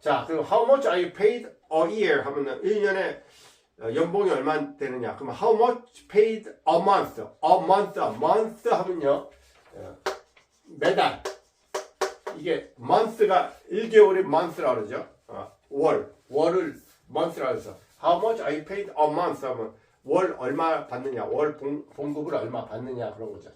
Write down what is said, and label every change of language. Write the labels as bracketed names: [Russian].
[Korean] 자, 그럼 [English] how much are you paid a year [Korean] 하면은 1년에 연봉이 얼마 되느냐. [English] 그럼 how much paid a month? [Korean] month 하면요, 매달. 이게 month가 1개월이 month라고 그러죠. 월을 month라고 해서 [English] how much are you paid a month [Korean] 하면 월 얼마 받느냐, 월 봉급을 얼마 받느냐 그런 거죠.